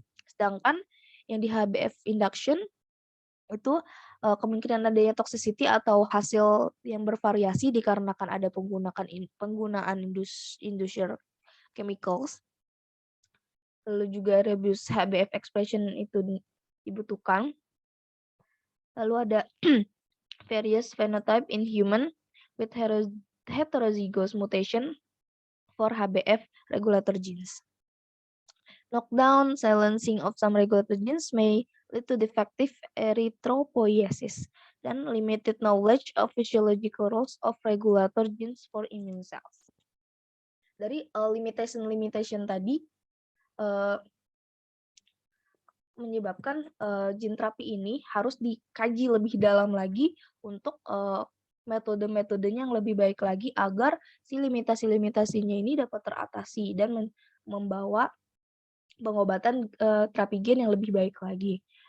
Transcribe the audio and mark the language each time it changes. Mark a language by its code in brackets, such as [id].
[id] Sedangkan yang di HbF induction itu kemungkinan adanya toxicity atau hasil yang bervariasi dikarenakan ada penggunaan inducer chemicals. Lalu juga [en] reduce HbF expression [id] itu dibutuhkan. Lalu ada [en] various phenotype in human with heterozygous mutation for HbF regulator genes. Knockdown, silencing of some regulator genes may lead to defective erythropoiesis dan limited knowledge of physiological roles of regulator genes for immune cells. [id] Dari limitation tadi menyebabkan gene terapi ini harus dikaji lebih dalam lagi untuk metode-metodenya yang lebih baik lagi agar si limitasi-limitasinya ini dapat teratasi dan membawa pengobatan terapi gen yang lebih baik lagi.